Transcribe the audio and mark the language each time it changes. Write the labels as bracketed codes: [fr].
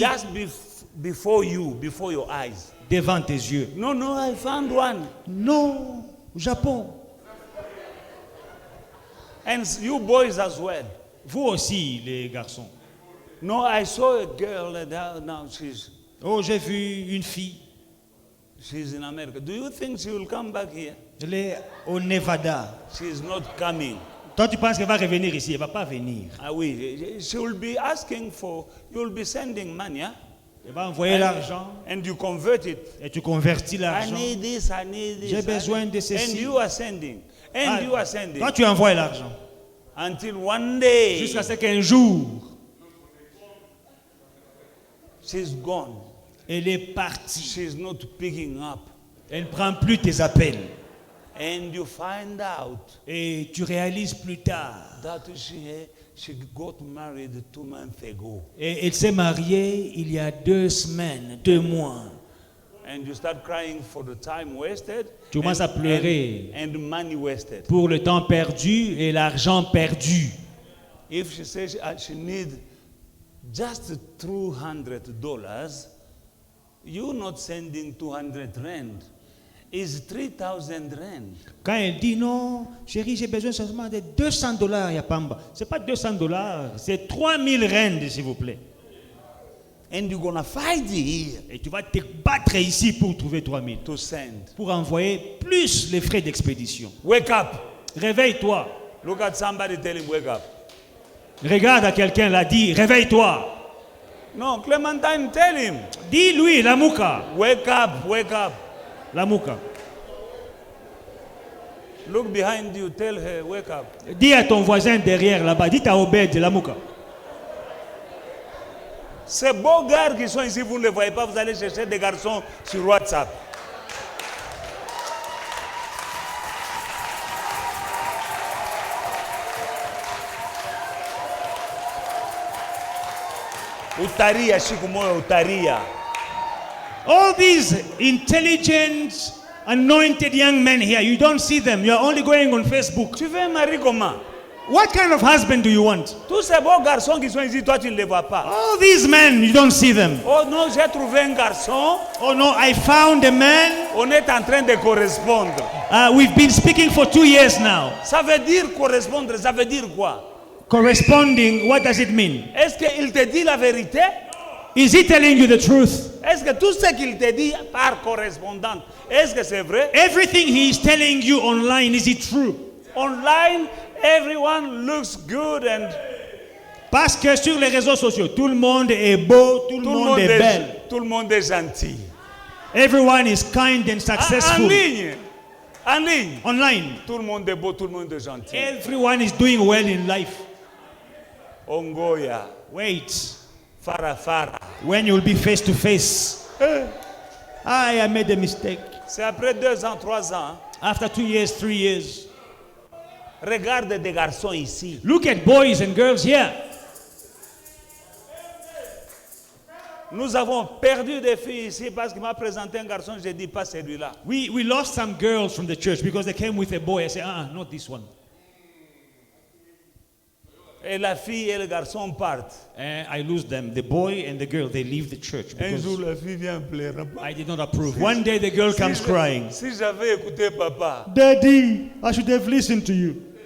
[en] Just before you, before your eyes. [fr] Devant tes yeux. [en] No, I found one. [fr] Non, au Japon. [en] And you boys as well. [fr] Vous aussi, les garçons. [en] No, I saw a girl and now she's [fr] Oh, j'ai vu une fille. [en] in America. Do you think she will come back here? [fr] Elle est au Nevada. [en] She is not coming. [fr] Toi, tu penses qu'elle va revenir ici? Elle ne va pas venir. Ah oui, [en] she will be asking for, you will be sending money, huh? [fr] Elle va envoyer l'argent [en] And you convert it. [fr] et tu convertis [en] I [fr] l'argent. [en] need this, I need this. [fr] J'ai besoin de [en] And [fr] ceci. [en] you are sending. And Ah, you are sending. [fr] toi, tu envoies l'argent. [en] Until one day, [fr] Jusqu'à ce qu'un jour, [en] she's gone. [fr] elle est partie. [en] She's not picking up. [fr] Elle ne prend plus tes appels. [en] And you find out [fr] Et tu réalises plus tard. [en] that she got married 2 months ago. [fr] Et elle s'est mariée il y a 2 semaines, 2 mois. [en] And you start crying for the time wasted. [fr] Tu commences à pleurer [en] and money wasted. [fr] pour le temps perdu et l'argent perdu. [en] If she says she need just $200, you're not sending 200 rand. It's 3,000 rand. [fr] Quand elle dit non, chérie, j'ai besoin seulement de $200, Yapamba. Ce n'est pas $200, c'est 3,000 rand, s'il vous plaît. [en] And you're gonna fight here [fr] Et tu vas te battre ici pour trouver 3,000. [en] to send. [fr] Pour envoyer plus les frais d'expédition. [en] Wake up. [fr] Réveille-toi. [en] Look at somebody, tell him wake up. [fr] Regarde à quelqu'un, l'a dit, réveille-toi. [en] No, Clementine, tell him. [fr] Dis-lui, [ln] la mouka. [en] Wake up, wake up. [ln] La mouka. [en] Look behind you, tell her, wake up. [fr] Dis à ton voisin derrière là-bas, dis à Obed, [ln] la mouka. [fr] Ces beaux gars qui sont ici, vous ne les voyez pas, vous allez chercher des garçons sur WhatsApp. Utaria, shikumoyo, utaria. [en] All these intelligent, anointed young men here, you don't see them. You are only going on Facebook. [fr] Tu veux un mari comment? [en] What kind of husband do you want? [fr] Tous ces beaux garçons qui sont ici, toi tu ne les vois pas. [en] All these men, you don't see them. [fr] Oh non, j'ai trouvé un garçon, [en] Oh no, I found a man. [fr] on est en train de correspondre. [en] We've been speaking for 2 years now. [fr] Ça veut dire correspondre, ça veut dire quoi? [en] Corresponding, what does it mean? [fr] Est-ce qu'il te dit la vérité? [en] Is he telling you the truth? [fr] Est-ce que tout ce qu'il te dit par correspondance, est-ce que c'est vrai? [en] Everything he is telling you online, is it true? Online, everyone looks good and [fr] Parce que sur les réseaux sociaux, tout le monde est beau, tout le monde est belle. tout le monde est gentil. [en] Everyone is kind and [fr] En [en] successful. [fr] ligne, en ligne, [en] Online, [fr] tout le monde est beau, tout le monde est gentil. [en] everyone is doing well in life. Ongoya, Wait, Farafara. when you will be face to face. I made a mistake. [fr] C'est après 2 ans, 3 ans. [en] After 2 years, 3 years. [fr] Regarde des garçons ici. [en] Look at boys and girls here. [fr] Nous avons perdu des filles ici parce qu'il m'a présenté un garçon, je dis pas celui-là. [en] We lost some girls from the church because they came with a boy. I said, not this one. [fr] Et la fille et le garçon partent. [en] And I lose them. The boy and the girl, they leave the church [fr] Un jour, [en] because [fr] la fille vient pleurer. [en] I did not approve. One day the girl comes crying. [fr] Si j'avais écouté papa, [en] Daddy, I should have listened to you.